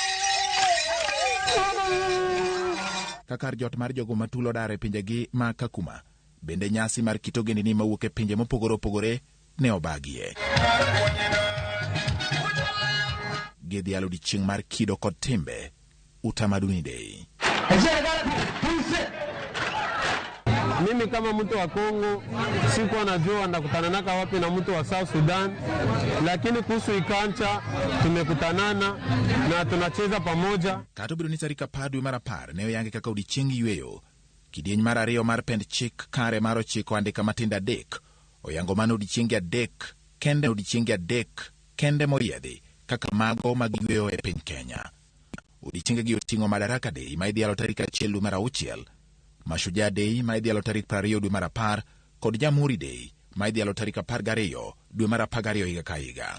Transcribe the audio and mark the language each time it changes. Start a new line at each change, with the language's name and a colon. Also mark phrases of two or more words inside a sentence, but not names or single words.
Luo (Kenya and Tanzania): Kakar jot mar jogo matulo dare pinjegi ma Kakuma, bende nyasi mar kit ogendini mawuok e pinje mopogore opogore ne obagie. Gidhialo odiechieng mar kido kod timbe,
Swahili: Utamaduni Day. Mimi kama mtu wa Kongo sikuwa najua ndakutananaka wapi na mtu wa South Sudan, lakini kuhusu ikancha tumekutanana na tunacheza pamoja.
Luo (Kenya and Tanzania): Kata obedo ni tarik 10 dwe mar 10 ne oyangi kaka odiechieng yweyo, kidieny mar 2 mar pend chik kare mar 9 andika matindo 3 oyango mano odiechienge 3 kende moriedhi kaka mago mag yweyo e piny Kenya. Odiechienge gi oting'o Madaraka Day ma idhialo tarik 1 dwe mar 6, Mashujaa Day ma idhialo tarik 20 dwe mar 10 kod Jamhuri Day ma idhialo tarik 12 dwe mar 12 higa ka higa.